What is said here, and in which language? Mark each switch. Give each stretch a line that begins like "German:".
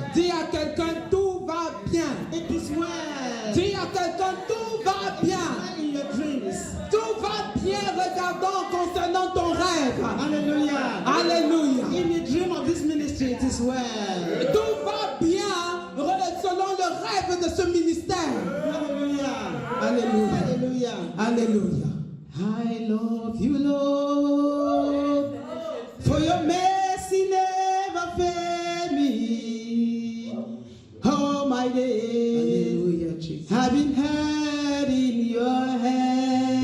French: Dis à quelqu'un tout va bien.
English: It is well.
French: Dis à quelqu'un tout va bien.
English: In your dreams.
French: Tout va bien regardant concernant ton rêve.
English: Hallelujah.
French: Alléluia.
English: In the dream of this ministry, it is well.
French: Tout va bien selon le rêve de ce ministère.
English: Hallelujah.
French: Alléluia.
English: Hallelujah.
French: Alléluia.
English: I love you, Lord, for your mercy never failed me. All my days, Hallelujah, Jesus. I've been held in your hand.